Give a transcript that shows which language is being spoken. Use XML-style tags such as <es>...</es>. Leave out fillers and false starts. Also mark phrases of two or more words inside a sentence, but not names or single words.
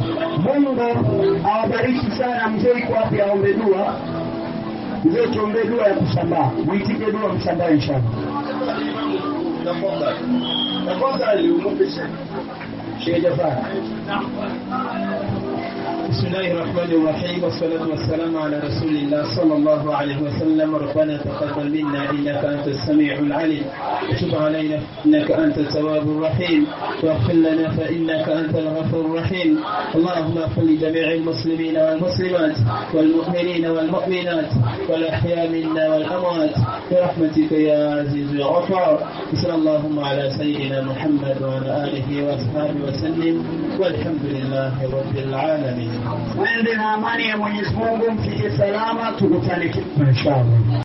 <sw>Mungu awabariki sana. Mzee yuko wapi aombe dua? Mzee tuombe dua ya kusambaa. Muitike dua msambaa inshallah. Tafadhali umpishe. Sheikh Jafar.</sw> <ar>بسم الله الرحمن الرحيم والصلاة والسلام على رسول الله صلى الله عليه وسلم. ربنا تقبل منا إنك أنت السميع العليم، وتب علينا إنك أنت التواب الرحيم، واغفر لنا فإنك أنت الغفور الرحيم. اللهم اغفر لجميع المسلمين والمسلمات والمؤمنين والمؤمنات والأحياء منا والأموات برحمتك يا عزيز يا غفار. صلى اللهم على سيدنا محمد وعلى آله وأصحابه وسلم، والحمد لله رب العالمين.</ar> <sw>Mwende na amani ya Mwenyezi Mungu, mfike salama, tukutane inshallah.</sw>